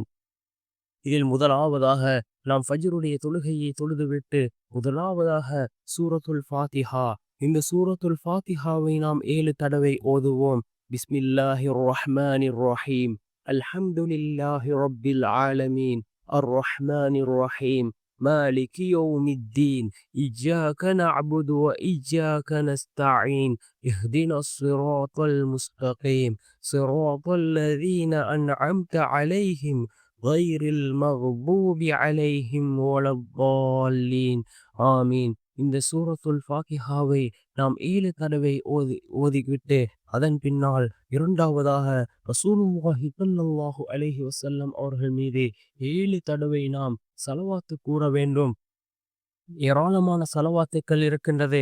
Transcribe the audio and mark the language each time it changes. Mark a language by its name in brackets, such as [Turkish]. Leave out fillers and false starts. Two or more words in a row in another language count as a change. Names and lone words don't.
[Tamil] இதில் முதலாவதாக நாம் ஃபஜ்ருடைய தொழுகையை தொழுதுவிட்டு முதலாவதாக சூரத்துல் ஃபாத்திஹா, இந்த சூரத்துல் ஃபாத்திஹாவை நாம் 7 தடவை ஓதுவோம். [Arabic] بسم الله الرحمن الرحيم. الحمد لله رب العالمين. الرحمن الرحيم. مالك يوم الدين. إياك نعبد وإياك نستعين. اهدنا الصراط المستقيم. صراط الذين أنعمت عليهم غير المغضوب عليهم ولا الضالين. ஆமீன். [Tamil] இந்த சூரத்துல் ஃபாத்திஹாவை நாம் 7 தடவை ஓதிவிட்டு அதன் பின்னால் இரண்டாவதாக [Arabic] رسول الله صلى الله عليه وسلم [Tamil] அவர்கள் மீது 7 தடவை நாம் ஸலவாத்து கூற வேண்டும். ஏராளமான ஸலவாத்துக்கள் இருக்கின்றது.